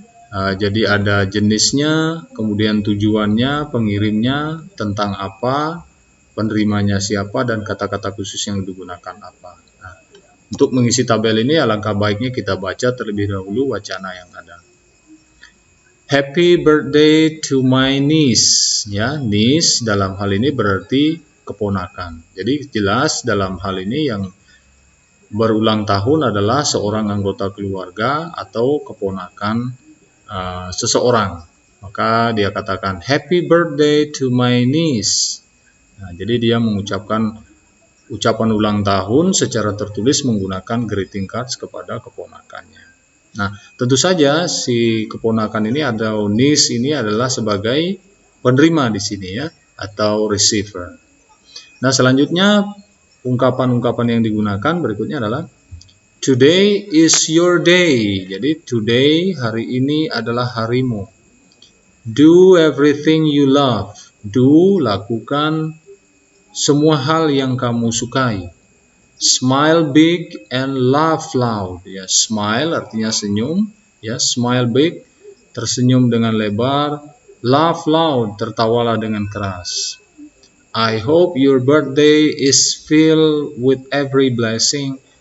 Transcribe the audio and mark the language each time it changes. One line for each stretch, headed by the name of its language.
Indonesian: Jadi ada jenisnya, kemudian tujuannya, pengirimnya, tentang apa, penerimanya siapa, dan kata-kata khusus yang digunakan apa. Nah, untuk mengisi tabel ini alangkah baiknya kita baca terlebih dahulu wacana yang ada.
English: Happy birthday to my niece.
Indonesian: Ya, niece dalam hal ini berarti keponakan. Jadi jelas dalam hal ini yang berulang tahun adalah seorang anggota keluarga atau keponakan seseorang. Maka dia katakan
English: happy birthday to my niece.
Indonesian: Nah, jadi dia mengucapkan ucapan ulang tahun secara tertulis menggunakan greeting cards kepada keponakannya. Nah, tentu saja si keponakan ini atau niece ini adalah sebagai penerima di sini ya, atau receiver. Nah, selanjutnya ungkapan-ungkapan yang digunakan berikutnya adalah
English: today is your day.
Indonesian: Jadi today, hari ini adalah harimu.
English: Do everything you love.
Indonesian: Do, lakukan semua hal yang kamu sukai.
English: Smile big and laugh loud.
Indonesian: Ya, smile artinya senyum, ya,
English: smile big,
Indonesian: tersenyum dengan lebar,
English: laugh loud,
Indonesian: tertawalah dengan keras.
English: I hope your birthday is filled with every blessing